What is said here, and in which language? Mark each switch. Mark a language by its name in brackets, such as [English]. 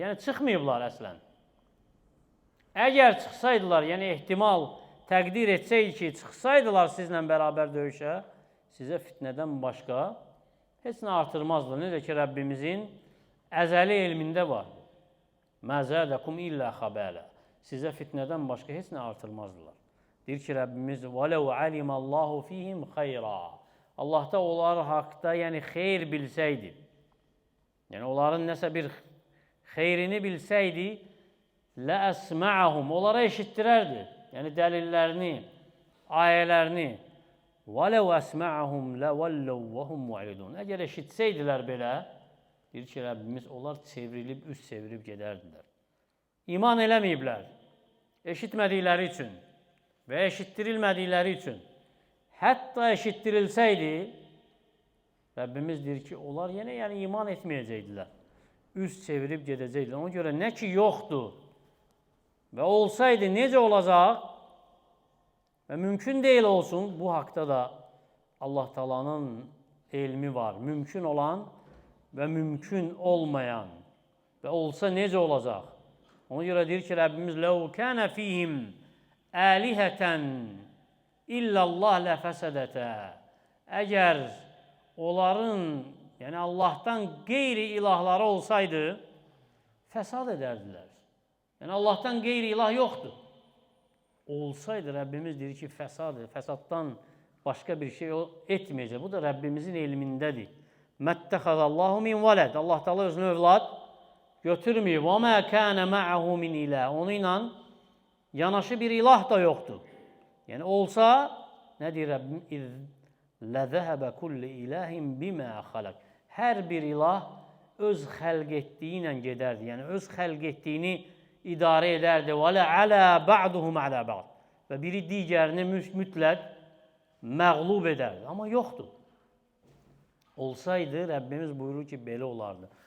[Azerbaijani] Yəni, çıxmayıblar əslən. Əgər çıxsaydılar, yəni ehtimal təqdir etsəydi ki, çıxsaydılar sizlə bərabər döyüşə, sizə fitnədən başqa heç nə artırmazlar. Necə ki, Rəbbimizin əzəli elmində var. [Arabic] Məzədəkum illə xəbələ. [Azerbaijani] Sizə fitnədən başqa heç nə artırmazdılar. Deyir ki, Rəbbimiz [Arabic] وَلَوْ عَلِمَ اللّٰهُ فِيهِمْ خَيْرًا. [Azerbaijani] Allah da onlar haqda, yəni xeyr bilsəydi, yəni onların nəsə bir xeyrini bilsəydi, [Arabic] لَأَسْمَعَهُمْ. [Azerbaijani] Onlara eşitdirərdi. Yəni dəlillərini, ayələrini. [Arabic] وَلَوْ أَسْمَعَهُمْ لَوَلَّوْ وَهُمْ مُعْرِضُونَ. [Azerbaijani] Əgər eşitsəydilər belə, deyir ki, Rəbbimiz, onlar çevrilib, üst çevirib gedərdilər. İman eləməyiblər, eşitmədikləri üçün və eşitdirilmədikləri üçün. Hətta eşitdirilsəydi, Rəbbimiz deyir ki, onlar yenə yəni iman etməyəcəkdilər. Üst çevirib gedəcəkdilər. Ona görə nə ki yoxdur və olsaydı necə olacaq və mümkün deyil olsun, bu haqda da Allah Teala'nın elmi var. Mümkün olan və mümkün olmayan və olsa necə olacaq? Ona görə deyir ki, Rəbbimiz [Arabic] لَوْ كَانَ فِيهِمْ آلِهَةً إِلَّا اللّٰهِ لَفَسَدَتَا. [Azerbaijani] Əgər onların, yəni Allahdan qeyri ilahları olsaydı, fəsad edərdilər. Yəni Allahdan qeyri ilah yoxdur. Olsaydı, Rəbbimiz deyir ki, fəsaddan başqa bir şey etməyəcək. Bu da Rəbbimizin elmindədir. [Arabic] Məttəxədəllahu min vələd. [Azerbaijani] Allah Teala özünü övlad götürməyib. [Arabic] Və mə kənə mə'əhu min ilah. [Azerbaijani] Onu ilə yanaşı bir ilah da yoxdur. Yəni olsa, nə deyir Rəbbim? [Arabic] İz ləzəhəbə kulli ilahin bimə xaləq. [Azerbaijani] Hər bir ilah öz xəlq etdiyi ilə gedərdi. Yəni öz xəlq etdiyini idarə edərdi. [Arabic] Və lə'alə ba'duhum alə ba'd. [Azerbaijani] Və biri digərini mütləq məğlub edərdi. Amma yoxdur. Olsaydı Rəbbimiz buyurur ki, belə olardı.